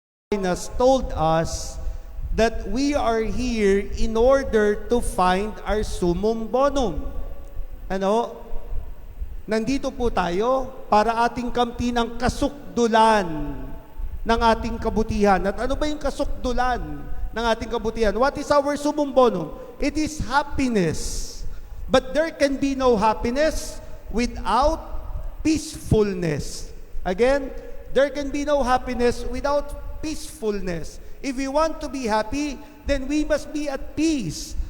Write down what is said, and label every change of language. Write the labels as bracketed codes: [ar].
[en] has told us that we are here in order to find our summum bonum. [tl] Ano? Nandito po tayo para ating kamtin ang kasukdulan ng ating kabutihan. At ano ba yung kasukdulan ng ating kabutihan? [en] What is our summum bonum? It is happiness. But there can be no happiness without peacefulness. Again, there can be no happiness without peacefulness. If we want to be happy, then we must be at peace.